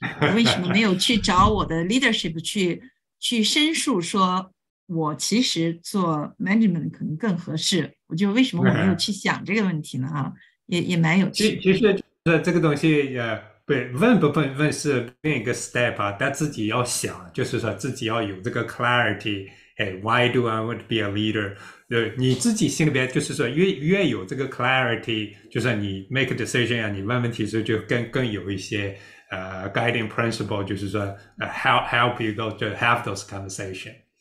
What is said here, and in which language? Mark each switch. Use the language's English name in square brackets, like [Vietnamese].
[Chinese] 我为什么没有去找我的 leadership 去申诉说我其实做 management 可能更合适，为什么我没有去想这个问题呢？哈，也蛮有趣的。其实这个东西问不问是另一个 step 啊，但自己要想，就是说自己要有这个 clarity。 [English] Why do I want to be a leader？ [Chinese] 你自己心里边就是说越有这个 clarity， 就是你 [English] make a decision [Chinese] 啊，你问问题时就更有一些 [English] guiding principle， [Chinese] 就是说 [English] help you to have those conversation。